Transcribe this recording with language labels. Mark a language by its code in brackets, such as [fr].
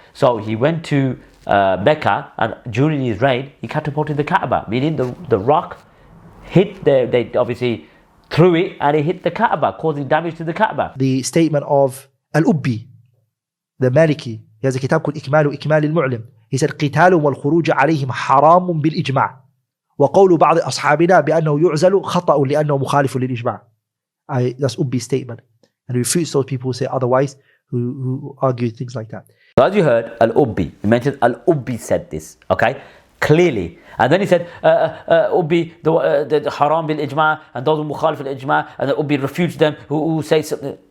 [en] So he went to Mecca, and during his reign, he catapulted the Kaaba, meaning the rock hit they obviously threw it, and it hit the Kaaba, causing damage to the Kaaba. The statement of Al-Ubbi, the Maliki, he has a kitab called Ikmal al-Mu'lim. He said, [ar] قتال والخروج عليهم حرام بالإجماع وقول بعض أصحابنا بأنه يعزل خطأ لأنه مخالف للإجماع. [en] That's Ubbi's statement. And he refutes those people who say otherwise, who argue things like that. So as you heard, Al-Ubbi, he mentioned Al-Ubbi said this, okay, clearly. And then he said, Ubbi, the haram bil ijma, and those who mukhalif al ijma, and Ubbi refutes them who say something.